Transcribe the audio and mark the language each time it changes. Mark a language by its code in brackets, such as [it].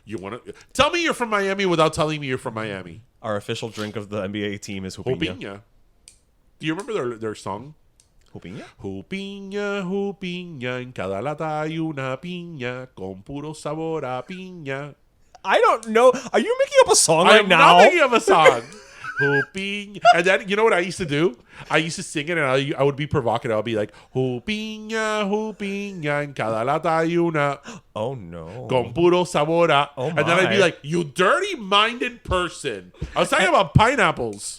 [en] You want to tell me you're from Miami without telling me you're from Miami? Our official drink of the NBA team is Jupiña. Jupiña. Do you remember their song? Jupiña? [es] Jupiña, Jupiña, en cada lata hay una piña con puro sabor a piña. [en] I don't know. Are you making up a song right now? I'm not making up a song. Jupiña. And then, you know what I used to do? I used to sing it and I would be provocative. I'll be like, [es] Jupiña, Jupiña, en cada lata hay una. [en] Oh, no. [es] Con puro sabor a. Oh, [en] and then I'd be like, you dirty-minded person. I was talking about pineapples.